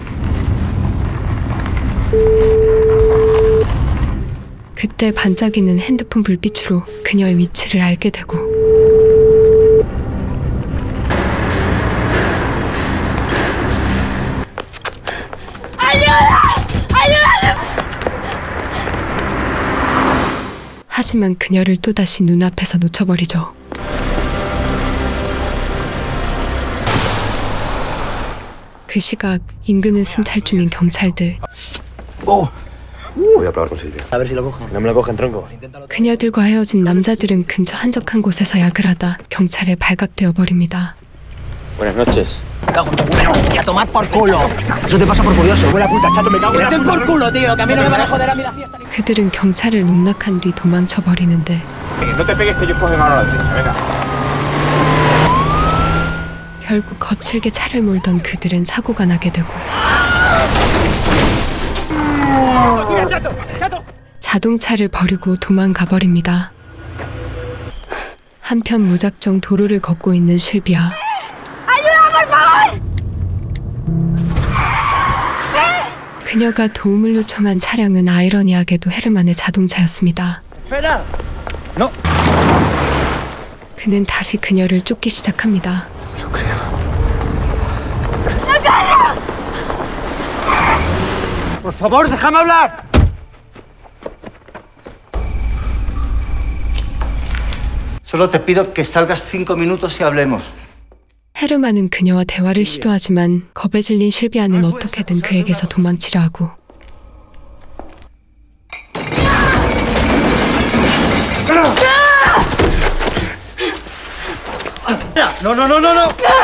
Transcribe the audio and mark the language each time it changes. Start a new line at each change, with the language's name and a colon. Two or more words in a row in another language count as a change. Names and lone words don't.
Korean: 그때 반짝이는 핸드폰 불빛으로 그녀의 위치를 알게 되고 하지만 그녀를 또다시 눈앞에서 놓쳐버리죠. 그 시각 인근을 순찰 중인 경찰들
Spanish: Voy a hablar con Silvia. A ver si lo cojan. No me lo cogen, tronco.
Korean: 그녀들과 헤어진 남자들은 근처 한적한 곳에서 약을 하다 경찰에 발각되어 버립니다.
Spanish: Buenas noches. Cago en tu culo. Y a tomar por culo. Eso te pasa por curioso. Buena puta, chato, me cago en la puta. Por culo, tío, que a mí no me van a joder a mí la fiesta.
Korean: 그들은 경찰을 농락한 뒤 도망쳐 버리는데
Spanish: No te pegues que yo coge mano a la derecha, venga.
Korean: 결국 거칠게 차를 몰던 그들은 사고가 나게 되고 자동차를 버리고 도망가 버립니다. 한편 무작정 도로를 걷고 있는 실비아. 그녀가 도움을 요청한 차량은 아이러니하게도 헤르만의 자동차였습니다.
Spanish: ¡Espera! ¡No!
Korean: 그는 다시 그녀를 쫓기 시작합니다.
Spanish: ¡Por favor, déjame hablar! Solo te pido que salgas 5 minutos y hablemos.
Korean: 헤르만은 그녀와 대화를 시도하지만 겁에 질린 실비아는 어떻게든 그에게서 도망치려 하고
Spanish: ¡No, no, no, no, no!